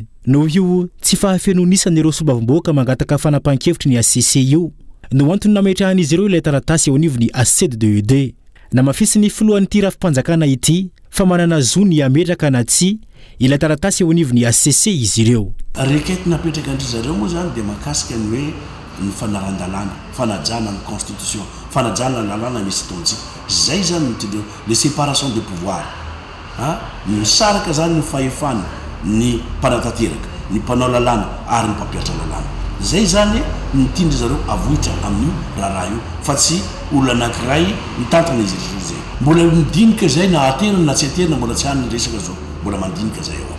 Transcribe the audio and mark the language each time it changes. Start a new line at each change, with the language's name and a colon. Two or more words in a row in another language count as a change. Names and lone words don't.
Malagasy: Noho io tsy fahafenoanisan'ireo solombavam-bahoaka mangataka fanapahan-kevitry ny HCC io no antony nametrahan'izy ireo ilay taratasy eo anivon'ny HCDDED na mafisy ny filohan'ity rafi-panjakana ity fa manana zo ny ametraka na tsy ilay taratasy eo anivon'ny HCC izy ireo. Rekety napetraka andry zareo moa zany dia makasika ny hoe ny fanaran-dalàna, fanajana ny constitution, fanajana ny lalàna misy taontsika. Zay zany mitondra
French: le séparation des pouvoirs.
Malagasy: Misaraka zany ny fahefana ny mpanatanteraka, ny mpanao lalàna ary ny mpampiatra lalàna. Zay zany mitindry zareo avohitra amin'ny raharaha io fa tsy olona anankiray mitantana izy ireo zay. Mbola midinika zay na aterina na tsy aterina mbola tsy hany ny resaka zao, mbola mandinika zay eo.